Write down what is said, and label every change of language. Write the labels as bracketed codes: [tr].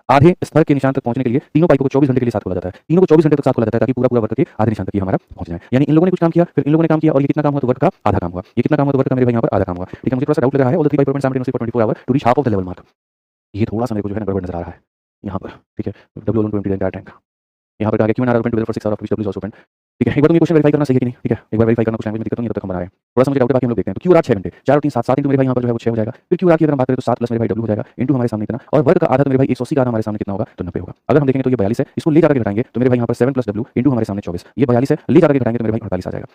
[hi] आधे स्तर के निशान तक पहुंचने के लिए तीनों पाइपों को 24 घंटे के लिए साथ खोला जाता है, तीनों को 24 घंटे तक साथ खोला जाता है ताकि पूरा वर्क करके आधे निशान तक हमारा पहुंच जाए। यानी इन लोगों ने कुछ काम किया, फिर इन लोगों ने काम किया, और ये कितना काम हुआ तो वर्क का आधा काम हुआ, ये कितना काम हुआ तो वर्क का मेरे भाई यहाँ पर आधा काम हुआ, ठीक है। मुझे थोड़ा सा डाउट लग रहा है, [en] all the three pipe open simultaneously for 24 hour to reach half of the level mark, [hi] ये थोड़ा सा मेरे को जो है गड़बड़ नजर आ रहा है यहाँ पर, ठीक है। [en] W alone to empty the entire tank, [hi] यहाँ पर कहा गया [en] Q and R are open together for 6 hours, which W is also open, [hi] ठीक है। एक बार तुम ये क्वेश्चन वेरीफाई करना सही है कि नहीं, ठीक है। एक बार वेरीफाई करना, कुछ लैंग्वेज में दिक्कत नहीं है तब तक हम बना रहे हैं, थोड़ा सा मुझे डाउट है, बाकी हम लोग देखते हैं। तो Q और R 6 घंटे, 4 और 3 7, 7 इंटू मेरे भाई यहाँ पर जो है वो 6 हो जाएगा। फिर Q और R की अगर हम बात करें तो 7 प्लस मेरे भाई W हो जाएगा इंटू हमारे सामने इतना, और वर्क का आधा तो मेरे भाई 180 का आधा हमारे सामने कितना होगा तो 90 होगा। अगर हम देखेंगे तो ये 42 है, इसको ले जाकर के घटाएंगे तो मेरे भाई यहाँ पर 7 प्लस W इंटू हमारे सामने 24, ये 42 है, ले जाकर के घटाएंगे तो मेरे भाई 48 आ जाएगा।